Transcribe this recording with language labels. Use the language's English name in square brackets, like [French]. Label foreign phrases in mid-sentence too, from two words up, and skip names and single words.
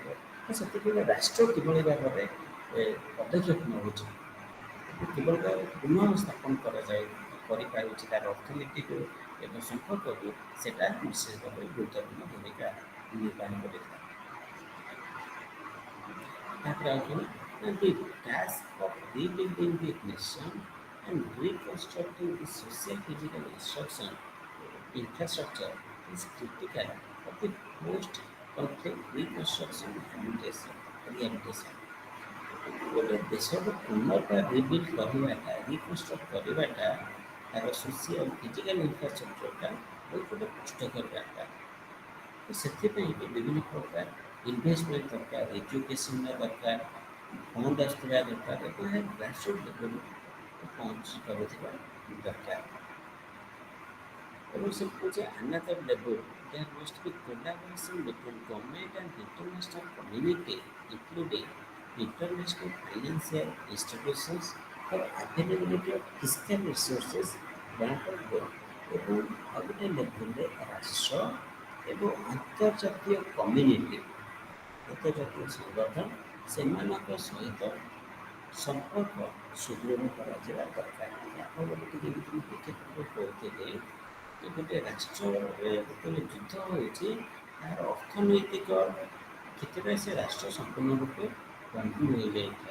[Odia] ତ ସେଥିପାଇଁ ରାଷ୍ଟ୍ର କିଭଳି ଭାବରେ ପଦକ୍ଷେପ ନେଉଛି, କିଭଳି ଭାବରେ ପୁନଃ ସ୍ଥାପନ କରିପାରୁଛି ତାର ଅର୍ଥନୀତିକୁ ଏବଂ ସମ୍ପର୍କକୁ, ସେଇଟା ନିଶ୍ଚିତ ଭାବରେ ଗୁରୁତ୍ୱପୂର୍ଣ୍ଣ ଭୂମିକା ନିର୍ବାହ କରିଥାଏ। ତାପରେ ଆଉ କ'ଣ ନା [English] the task of rebuilding the nation and reconstructing the social physical infrastructure is critical of the post-conflict reconstruction rehabilitation. [Odia] ଗୋଟେ ଦେଶର ପୁନର୍ବାର ରିବିଲ୍ଡ କରିବାଟା, ରିକନଷ୍ଟ୍ରକ୍ଟ କରିବାଟା, ତାର [English] social physical infrastructure [Odia] ବହୁତ ଗୋଟେ କଷ୍ଟକର ବ୍ୟାପାର। ତ ସେଥିପାଇଁ ବିଭିନ୍ନ ପ୍ରକାର ଇନଭେଷ୍ଟମେଣ୍ଟ ଦରକାର, ଏଜୁକେସନର ଦରକାର, ଫଣ୍ଡ ଆସୁଥିବା ଦରକାର ଏବଂ ଏହା ଗ୍ରାସରୁଟ୍ ଲେଭେଲକୁ ପହଞ୍ଚି ପାରୁଥିବା ଦରକାର। ଏବଂ ସେ କହୁଛି [English] another level there must be collaboration between government and international community including international financial institutions for availability of fiscal resources granted growth। [Odia] ଏବଂ ଆଉ ଗୋଟେ ଲେଭେଲରେ ରାଷ୍ଟ୍ର ଏବଂ ଆନ୍ତର୍ଜାତୀୟ କମ୍ୟୁନିଟି, ଆନ୍ତର୍ଜାତୀୟ ସଂଗଠନ ସେମାନଙ୍କ ସହିତ ସମ୍ପର୍କ ସୁଦୃଢ଼ କରାଯିବା ଦରକାର। ଆପଣ ଗୋଟେ ଯେମିତି ଦେଖିବାକୁ କହୁଥିଲେ ଯେ ଗୋଟେ ରାଷ୍ଟ୍ରରେ ଯେତେବେଳେ ଯୁଦ୍ଧ ହେଉଛି ତାହାର ଅର୍ଥନୈତିକ କ୍ଷେତ୍ରରେ ସେ ରାଷ୍ଟ୍ର ସମ୍ପୂର୍ଣ୍ଣ ରୂପେ ବନ୍ଦୀ ହୋଇଯାଇଥାଏ।